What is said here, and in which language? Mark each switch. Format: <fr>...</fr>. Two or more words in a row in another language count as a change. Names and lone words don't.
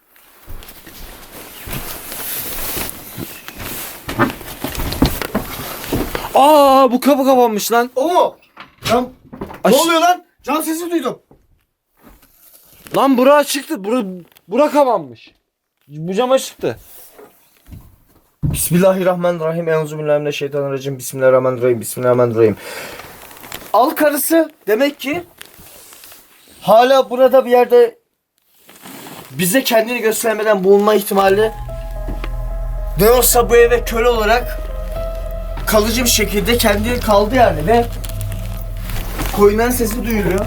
<tr>Aa, bu kapı kapanmış lan. O mu? Lan, Aş- ne oluyor lan? Can sesi duydum. Lan bura çıktı. Bura kapanmış. Bu cama çıktı.</tr> <ar>بسم الله الرحمن الرحيم. أعوذ بالله من الشيطان الرجيم. بسم الله الرحمن الرحيم. بسم الله الرحمن الرحيم.</ar> <tr>Al karısı demek ki hala burada bir yerde bize kendini göstermeden bulunma ihtimali, ne olsa bu eve köle olarak kalıcı bir şekilde kendi kaldı yani ve koyunların sesi duyuluyor.</tr>